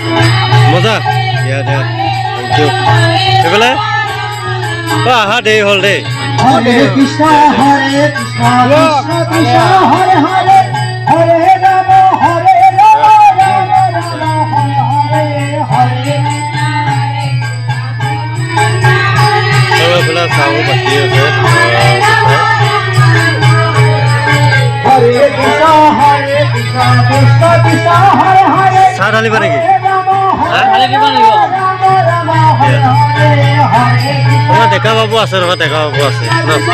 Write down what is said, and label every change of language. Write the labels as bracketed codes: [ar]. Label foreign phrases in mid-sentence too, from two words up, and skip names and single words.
[as] মজা দিয়া [en] thank you. [as] এইফালে আহা দেৰি হ'ল দেই। [sa] हरे कृष्ण कृष्ण कृष्ण हरे हरे हरे राम राम राम हरे हरे. [as] এইফালে চাহ বাকী আছে। [sa] हरे कृष्ण कृष्ण कृष्ण हरे हरे. [as] চাহ ঢালিবা নেকি? আমাৰ ডেকা বাবু আছে নহয়, ডেকা বাবু আছে ন?